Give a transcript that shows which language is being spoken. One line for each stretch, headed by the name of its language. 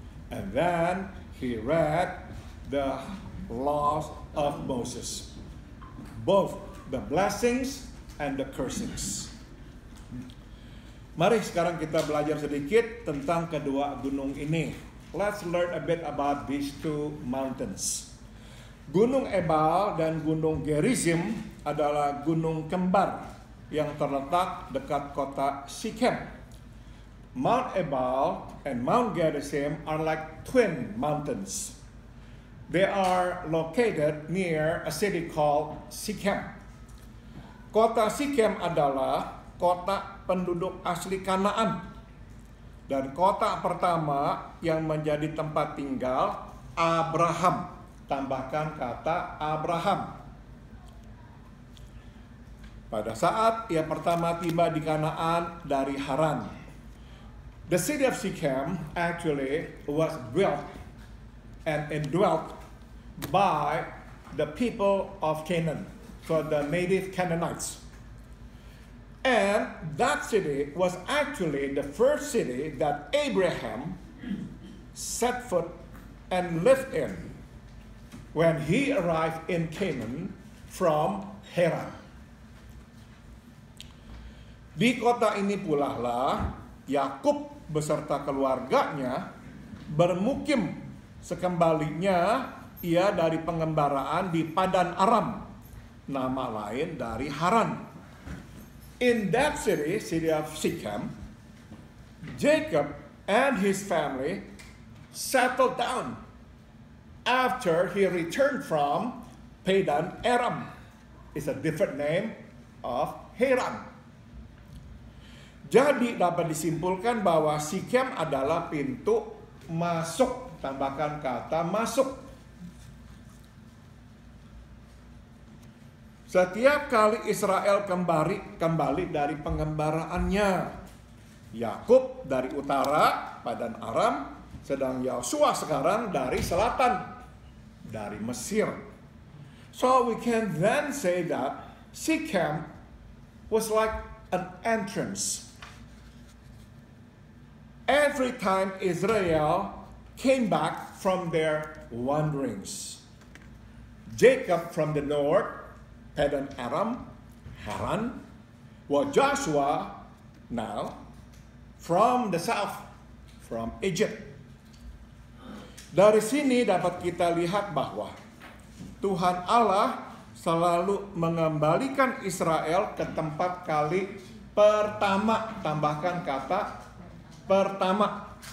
English: And then he read the laws of Moses, both the blessings and the cursings.
Indonesian: Mari sekarang kita belajar sedikit tentang kedua gunung ini.
English: Let's learn a bit about these two mountains.
Indonesian: Gunung Ebal dan Gunung Gerizim adalah gunung kembar yang terletak dekat kota Shechem.
English: Mount Ebal and Mount Gerizim are like twin mountains. They are located near a city called Shechem.
Indonesian: Kota Shechem adalah kota penduduk asli Kanaan dan kota pertama yang menjadi tempat tinggal Abraham. Tambahkan kata Abraham. Pada saat ia pertama tiba di Kanaan dari Haran.
English: The city of Shechem actually was built and indwelt by the people of Canaan, so the native Canaanites. And that city was actually the first city that Abraham set foot and lived in when he arrived in Canaan from Haran.
Indonesian: Di kota ini pula lah Yakub beserta keluarganya bermukim sekembalinya ia dari pengembaraan di Padan Aram, nama lain dari Haran.
English: In that city, city of Shechem, Jacob and his family settled down after he returned from Padan Aram. It's a different name of Haran.
Indonesian: Jadi dapat disimpulkan bahwa Shechem adalah pintu masuk. Tambahkan kata masuk. Setiap kali Israel kembali dari pengembaraannya, Yakub dari utara, Padan Aram, sedang Yosua sekarang dari selatan, dari Mesir.
English: So we can then say that Shechem was like an entrance. Every time Israel came back from their wanderings, Jacob from the north, Padan Aram, Haran, while Joshua now from the south, from Egypt.
Indonesian: Dari sini dapat kita lihat bahwa Tuhan Allah selalu mengembalikan Israel ke tempat kali pertama. Tambahkan kata pertama.